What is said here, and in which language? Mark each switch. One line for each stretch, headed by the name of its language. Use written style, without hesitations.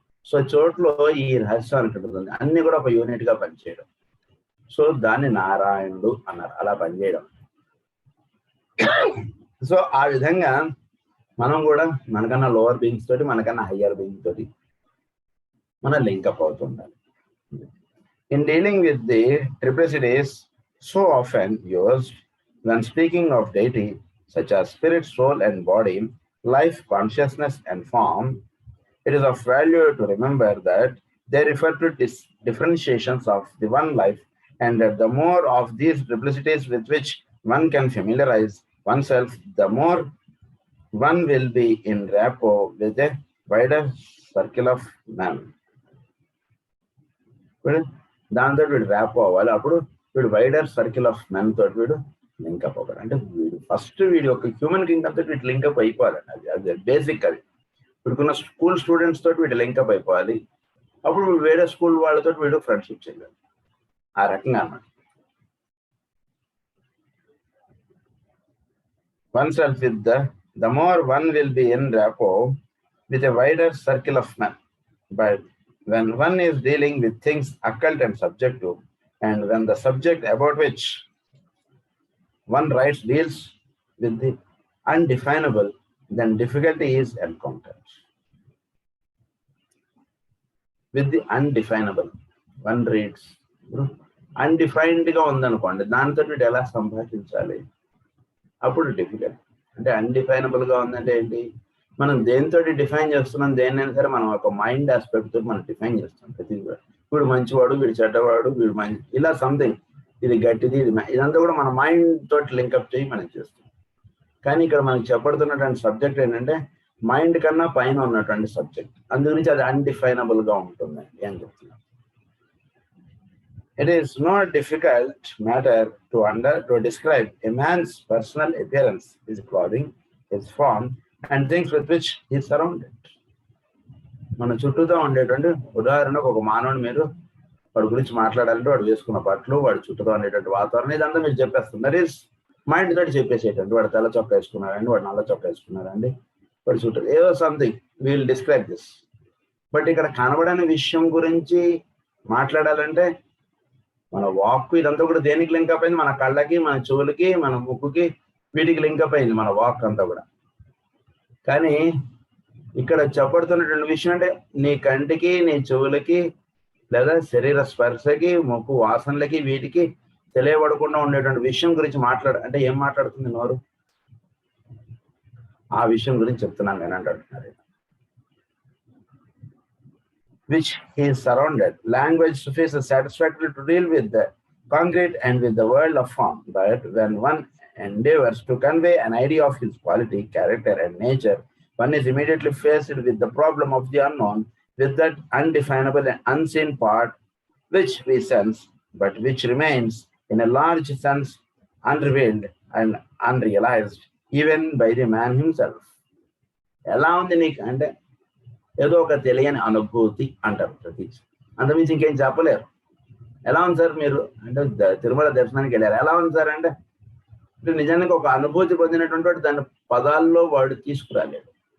Telugu: So చోట్లో ఈ రహస్యం ఉంటుంది, అన్ని కూడా ఒక యూనిట్ గా పనిచేయడం. సో దాన్ని నారాయణుడు అన్నారు, అలా పనిచేయడం. సో ఆ విధంగా మనం కూడా మనకన్నా లోవర్ బీయింగ్స్ తోటి, మనకన్నా హయ్యర్ బీయింగ్ తోటి మన link up అవుతుండాలి.
English: In dealing with the triplicities so often used when speaking of deity such as spirit, soul and body, life, consciousness and form, it is of value to remember that they refer to differentiations of the one life, and that the more of these triplicities with which one can familiarize oneself, the more one will be in rapport with a wider circle of men.
Telugu: దాంతో వీడు rap అవ్వాలి. అప్పుడు వీడు wider circle of men తోటి వీడు link up అవ్వాలి. అంటే వీడు ఫస్ట్ వీడి యొక్క హ్యూమన్ కింగ్డమ్ తోటి వీడు లింకప్ అయిపోవాలండి. అది బేసిక్. అది వీడుకున్న స్కూల్ స్టూడెంట్స్ తోటి వీడు లింకప్ అయిపోవాలి. అప్పుడు వేరే స్కూల్ వాళ్ళతో వీడు ఫ్రెండ్షిప్ చేయాలి. ఆ రకంగా అన్నమాట.
English: oneself with the more one will be in rapport with a wider circle of men. But when one is dealing with things occult and subjective, and when the subject about which one writes deals with the undefinable, then difficulty is encountered. With the undefinable, one reads undefined
Telugu: గా ఉందనుకోండి, దానితో వీడు ఎలా సంభాషించాలి, అప్పుడు difficult. అంటే అన్డిఫైనబుల్ గా ఉందంటే ఏంటి? మనం దేనితో డిఫైన్ చేస్తున్నాం, దేన్నైనా సరే మనం ఒక మైండ్ ఆస్పెక్ట్ తోటి మనం డిఫైన్ చేస్తాం ప్రతి కూడా. వీడు మంచివాడు, వీడు చెడ్డవాడు, వీడు మంచి, ఇలా సంథింగ్, ఇది గట్టిది, ఇదంతా కూడా మన మైండ్ తోటి లింకప్ చేయి మనం చేస్తాం. కానీ ఇక్కడ మనకి చెప్పబడుతున్నటువంటి సబ్జెక్ట్ ఏంటంటే మైండ్ కన్నా పైన ఉన్నటువంటి సబ్జెక్ట్. అందుగురించి అది అన్డిఫైనబుల్ గా ఉంటుంది అని చెప్తున్నాం.
English: It is not difficult matter to describe a man's personal appearance, his clothing, his form, and things with which he is surrounded.
Telugu: మన చుట్టూతో ఉండేటువంటి, ఉదాహరణకు ఒక మానవుని మీరు వాడి గురించి మాట్లాడాలంటే వాడు వేసుకున్న బట్టలు, వాడి చుట్టూతో ఉండేటువంటి వాతావరణం, ఇదంతా మీరు చెప్పేస్తుంది. దట్ ఈస్ మైండ్ తోటి చెప్పేసేటండి. వాడు తెల్ల చొక్కా వేసుకున్నారండి, వాడు నల్ల చొక్కా వేసుకున్నారండి, వాడి చుట్టూ ఏదో
English: Something wheel describe this.
Telugu: But ఇక్కడ కనబడని విషయం గురించి మాట్లాడాలంటే మన వాక్ ఇదంతా కూడా దేనికి లింకప్ అయింది? మన కళ్ళకి, మన చెవులకి, మన ముక్కుకి, వీటికి లింకప్ అయింది మన వాక్ అంతా కూడా. కానీ ఇక్కడ చెప్పబడుతున్నటువంటి విషయం అంటే నీ కంటికి, నీ చెవులకి, లేదా శరీర స్పర్శకి, ముక్కు వాసనలకి, వీటికి తెలియబడకుండా ఉండేటువంటి విషయం గురించి అంటే ఏం మాట్లాడుతుంది నోరు? ఆ విషయం గురించి చెప్తున్నాను నేను అంటున్నారు.
English: Which he is surrounded. Language suffices satisfactorily to deal with the concrete and with the world of form. But when one endeavors to convey an idea of his quality, character, and nature, one is immediately faced with the problem of the unknown, with that undefinable and unseen part which we sense, but which remains in a large sense unrevealed and unrealized, even by the man himself.
Telugu: ఎలా ఉంది నీకు అంటే ఏదో ఒక తెలియని అనుభూతి అంటారు ప్రతీష్. అంతమించి ఇంకేం చెప్పలేరు. ఎలా ఉంది సార్ మీరు అంటే తిరుమల దర్శనానికి వెళ్ళారు, ఎలా ఉంది సార్ అంటే నిజానికి ఒక అనుభూతి పొందినటువంటి వాడు దాని పదాల్లో వాడు తీసుకురాలేడు.